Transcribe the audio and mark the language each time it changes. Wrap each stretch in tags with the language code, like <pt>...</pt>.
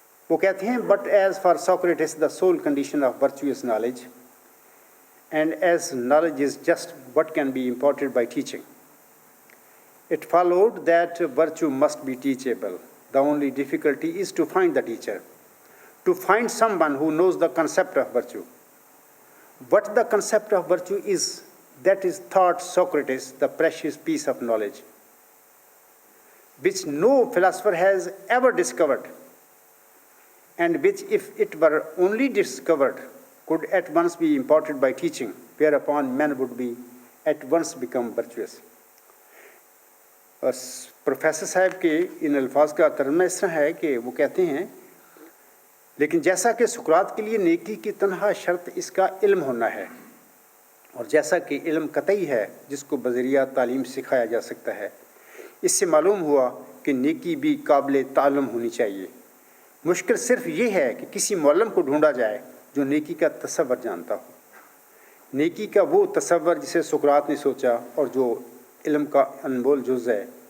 <ur>وہ کہتے ہیں</ur> <en>But as far Socrates the sole condition of virtue is knowledge and as knowledge is just what can be imparted by teaching it followed that virtue must be teachable the only difficulty is to find the teacher, to find someone who knows the concept of virtue. What the concept of virtue is, that is thought Socrates the precious piece of knowledge, which no philosopher has ever discovered, and which if it were only discovered could at once be imparted by teaching, whereupon men would be at once become virtuous.</en> <ur>Professor صاحب کے ان الفاظ کا ترجمہ اس طرح ہے کہ وہ کہتے ہیں لیکن جیسا کہ سقراط کے لیے نیکی کی تنہا شرط اس کا علم ہونا ہے، اور جیسا کہ علم قطعی ہے جس کو بذریعہ تعلیم سکھایا جا سکتا ہے، اس سے معلوم ہوا کہ نیکی بھی قابل تعلم ہونی چاہیے۔ مشکل صرف یہ ہے کہ کسی معلم کو ڈھونڈا جائے جو نیکی کا تصور جانتا ہو۔ نیکی کا وہ تصور جسے سقراط نے سوچا اور جو علم کا انمول جز ہے،</ur>